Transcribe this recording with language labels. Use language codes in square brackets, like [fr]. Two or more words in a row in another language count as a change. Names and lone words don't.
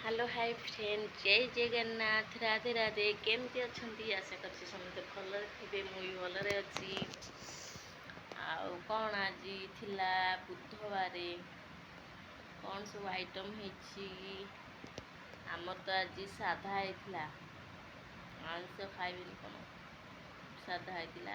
[en] Hi friend [or] ଜୟ ଜଗନ୍ନାଥ ରାଧେ ରାଧେ କେମିତି ଅଛ ଆଶା କରୁଛି ସମସ୍ତେ ଭଲରେ ଥିବେ ମୁଁ ବି ଭଲରେ ଅଛି। ଆଉ କ'ଣ ଆଜି ଥିଲା ବୁଧବାରେ କ'ଣ ସବୁ ଆଇଟମ୍ ହେଇଛି। ଆମର ତ ଆଜି ସାଧା ହେଇଥିଲା, ଆଇଁଷ ଖାଇବେନି କ'ଣ, ସାଧା ହେଇଥିଲା।